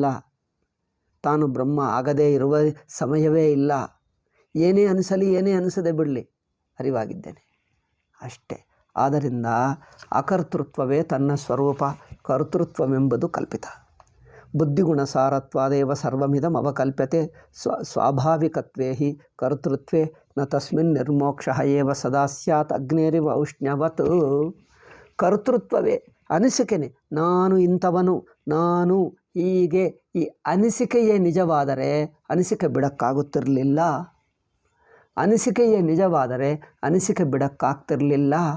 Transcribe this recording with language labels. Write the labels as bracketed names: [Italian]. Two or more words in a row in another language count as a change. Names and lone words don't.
[Kannada] ತಾನು ಬ್ರಹ್ಮ ಆಗದೇ ಇರುವ ಸಮಯವೇ ಇಲ್ಲ. ಏನೇ ಅನಿಸಲಿ, ಏನೇ ಅನಿಸದೆ ಬಿಡಲಿ, ಅರಿವಾಗಿದ್ದೇನೆ ಅಷ್ಟೇ. ಆದ್ದರಿಂದ ಅಕರ್ತೃತ್ವವೇ ತನ್ನ ಸ್ವರೂಪ, ಕರ್ತೃತ್ವವೆಂಬುದು ಕಲ್ಪಿತ. [Sanskrit] ಬುದ್ಧಿಗುಣಸಾರತ್ವಾದೇವ ಸರ್ವಮಿದಂ ಅವಕಲ್ಪ್ಯತೆ ಸ್ವಾಭಾವಿಕತ್ವೇ ಹಿ ಕರ್ತೃತ್ವೇ ನ ತಸ್ಮಿನ್ ನಿರ್ಮೋಕ್ಷಃ ಏವ ಸದಾ ಸ್ಯಾತ್ ಅಗ್ನೇರಿವ ಔಷ್ಣ್ಯವತ್. [Kannada] ಕರ್ತೃತ್ವವೇ ಅನಿಸಿಕೆನೆ. ನಾನು ಇಂಥವನು, ನಾನು ಹೀಗೆ. ಈ ಅನಿಸಿಕೆಯೇ ನಿಜವಾದರೆ ಅನಿಸಿಕೆ ಬಿಡಕ್ಕಾಗುತ್ತಿರಲಿಲ್ಲ. ಅನಿಸಿಕೆಯೇ ನಿಜವಾದರೆ ಅನಿಸಿಕೆ ಬಿಡಕ್ಕಾಗ್ತಿರಲಿಲ್ಲ.